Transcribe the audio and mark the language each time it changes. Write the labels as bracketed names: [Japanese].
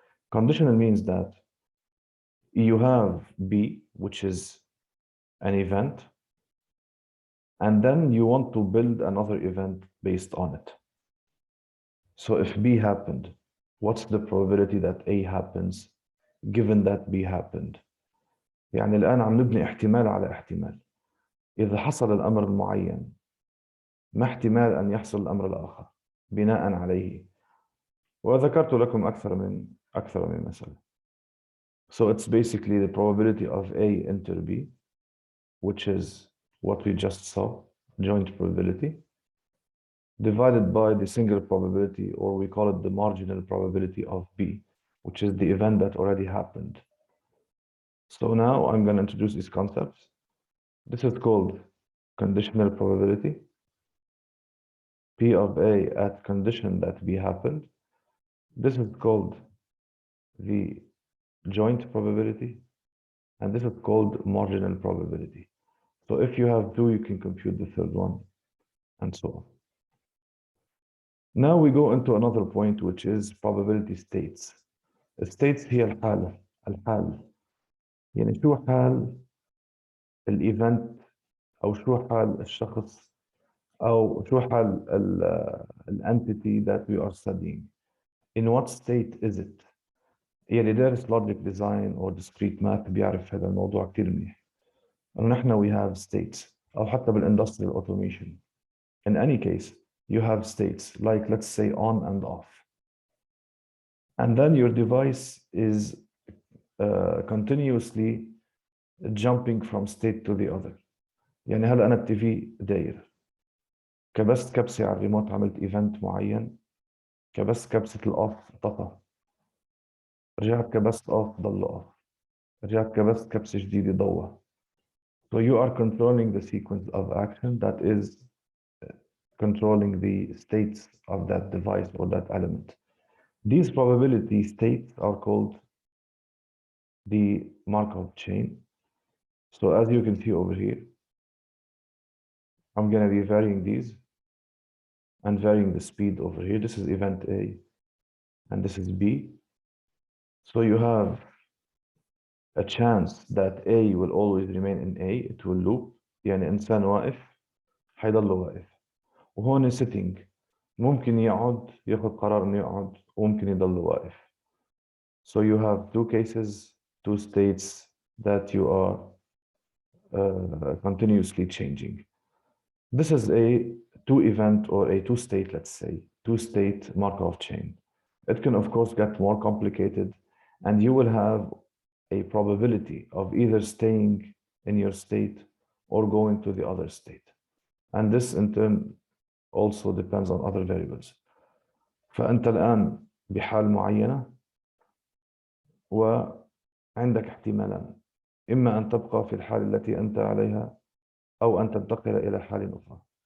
[English] Conditional means that you have B, which is an event, and then you want to build another event based on it. So if B happened, what's the probability that A happens given that B happened? [Arabic] يعني الآن عم نبني احتمال على احتمال. إذا حصل الأمر المعين، ما احتمال أن يحصل الأمر الآخر بناء عليه؟ وذكرت لكم أكثر من مثال. [English] So it's basically the probability of A inter B, which is what we just saw, joint probability, divided by the single probability, or we call it the marginal probability of B, which is the event that already happened. So now I'm going to introduce these concepts. This is called conditional probability. P of A at condition that B happened. This is called the joint probability, and this is called marginal probability. So if you have two, you can compute the third one, and so on. Now we go into another point, which is probability states. [Arabic] States هي الحال. يعني شو حال الايفنت، او شو حال الشخص، او شو حال الانتيتي [English] that we are studying. In what state is it؟ [Arabic] اللي دارس [English] logic design or discrete math [Arabic] بيعرف هذا الموضوع كتير منيح. نحن [English] we have states، [Arabic] او حتى [English] بالindustrial automation. In any case, you have states like, let's say, on and off. And then your device is continuously jumping from state to the other. [Arabic] يعني هلا أنا التي في داير، كبست كبسة على الريموت عملت ايفنت معين، كبست كبسة الأوف طفى، رجعت كبست أوف ضل أوف، رجعت كبست كبسة جديدة ضوى. [English] So you are controlling the sequence of action that is controlling the states of that device or that element. These probability states are called the Markov chain. So as you can see over here, I'm going to be varying these and varying the speed over here. This is event A and this is B. So you have a chance that A will always remain in A, it will loop. [Arabic] يعني إنسان واقف حيضل واقف، وهون sitting ممكن يقعد ياخذ قرار إنه يقعد، وممكن يضل واقف. [English] So you have two cases, two states that you are continuously changing. This is a two-event or a two-state, let's say, two-state Markov chain. It can, of course, get more complicated, and you will have a probability of either staying in your state or going to the other state. And this, in turn, also depends on other variables. [Arabic] فأنت الآن بحال معينة وعندك احتمالان، إما أن تبقى في الحال التي أنت عليها أو أن تنتقل إلى حال أخرى.